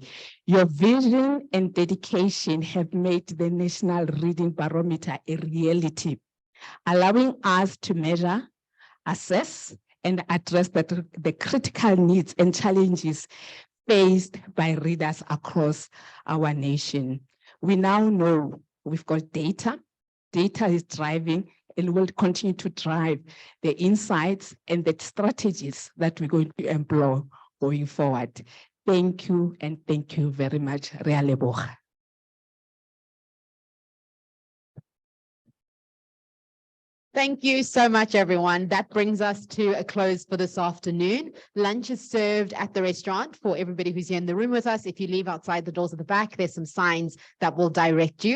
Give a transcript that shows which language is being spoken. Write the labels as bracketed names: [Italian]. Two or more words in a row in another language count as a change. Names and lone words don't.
[English] Your vision and dedication have made the National Reading Barometer a reality, allowing us to measure, assess, and address the critical needs and challenges faced by readers across our nation. We now know we've got data. Data is driving and will continue to drive the insights and the strategies that we're going to employ going forward. Thank you, and thank you very much. [Tswana] Re a leboga. [English] Thank you so much, everyone. That brings us to a close for this afternoon. Lunch is served at the restaurant for everybody who's here in the room with us. If you leave outside the doors at the back, there's some signs that will direct you.